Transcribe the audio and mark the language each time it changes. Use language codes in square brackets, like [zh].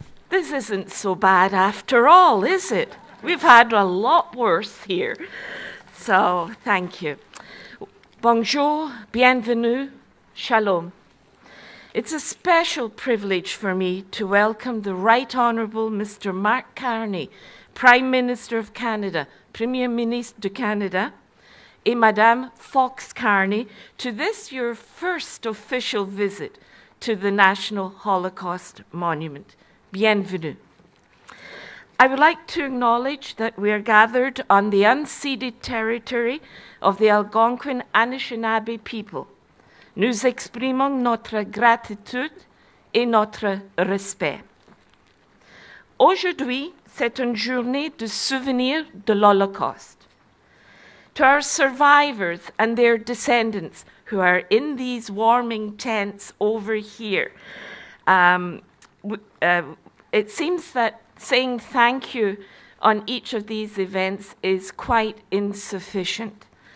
[en] This isn't so bad after all, is it? We've had a lot worse here. So, thank you. [fr] Bonjour, bienvenue, shalom. [en] It's a special privilege for me to welcome the Right Honourable Mr. Mark Carney, Prime Minister of Canada, [fr] Premier Ministre de Canada, et [en] Madame Fox Carney, to this your first official visit to the National Holocaust Monument. [fr] Bienvenue. [en] I would like to acknowledge that we are gathered on the unceded territory of the Algonquin Anishinaabe people. [fr] Nous exprimons notre gratitude et notre respect. Aujourd'hui, c'est une journée de souvenir de l'Holocauste. [en] To our survivors and their descendants who are in these warming tents over here, it seems that saying thank you on each of these events is quite insufficient.